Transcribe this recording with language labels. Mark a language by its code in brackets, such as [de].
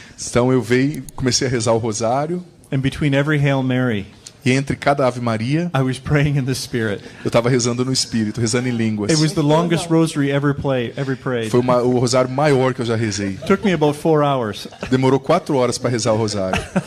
[pt] Então eu comecei a rezar o rosário. [en] And between every Hail Mary, [pt] E entre cada Ave Maria, [en] I was praying in the Spirit. [pt] eu estava rezando no Espírito, rezando em línguas. [en] It was the longest rosary ever prayed. [pt] Foi o rosário maior que eu já rezei. [en] Took me about 4 hours. [pt] Demorou 4 horas para rezar o rosário.